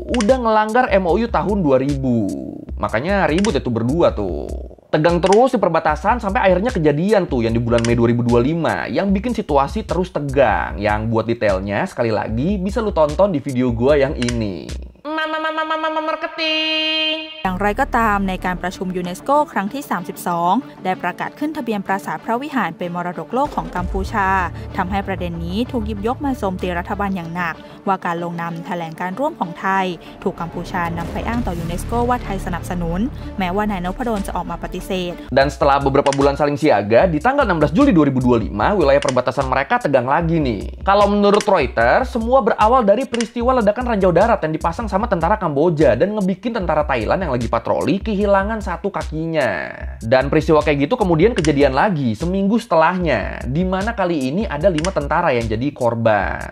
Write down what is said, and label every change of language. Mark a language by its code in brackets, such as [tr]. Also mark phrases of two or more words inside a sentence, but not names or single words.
[id] Udah ngelanggar MOU tahun 2000. Makanya ribut itu berdua tuh. Tegang terus di perbatasan sampai akhirnya kejadian tuh yang di bulan Mei 2025 yang bikin situasi terus tegang. Yang buat detailnya sekali lagi bisa lu tonton di video gua yang ini. Marketing [th] อย่างไรก็ตามในการประชุมยูเนสโกครั้งที่ 32 ได้ประกาศขึ้นทะเบียนปราสาทพระวิหารเป็นมรดกโลกของกัมพูชาทำให้ประเด็นนี้ถูกหยิบยกมาโจมตีรัฐบาลอย่างหนักว่าการลงนามแถลงการร่วมของไทยถูกกัมพูชานำไปอ้างต่อยูเนสโกว่าไทยสนับสนุนแม้ว่านายนพดลจะออกมาปฏิเสธ [id] Dan setelah beberapa bulan saling siaga, di tanggal 16 Juli 2025, wilayah perbatasan mereka tegang lagi nih. Kalau menurut Reuters, semua berawal dari peristiwa ledakan ranjau darat yang dipasang sama tentara Kamboja dan ngebikin tentara Thailand yang lagi patroli kehilangan 1 kakinya. Dan peristiwa kayak gitu kemudian kejadian lagi seminggu setelahnya, di mana kali ini ada 5 tentara yang jadi korban.